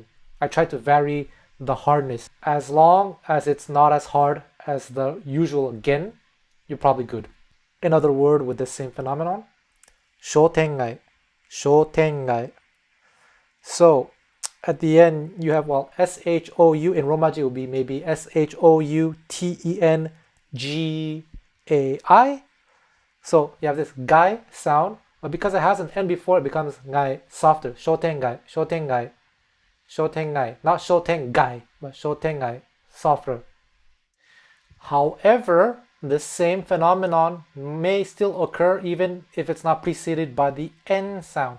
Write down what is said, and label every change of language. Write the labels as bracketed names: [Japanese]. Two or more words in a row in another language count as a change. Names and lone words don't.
[English] I try to vary the hardness. As long as it's not as hard as the usual gen, you're probably good. Another word with the same phenomenon, [Japanese] shotengai, shotengai. [English] So at the end you have, well, S-H-O-U in Romaji will be maybe S-H-O-U-T-E-N-G-A-I. So you have this gai sound, but because it has an N before, it becomes gai, softer. [Japanese] Shotengai, shotengai, shotengai. [English] Not shotengai, but shotengai, softer. However, the same phenomenon may still occur even if it's not preceded by the N sound.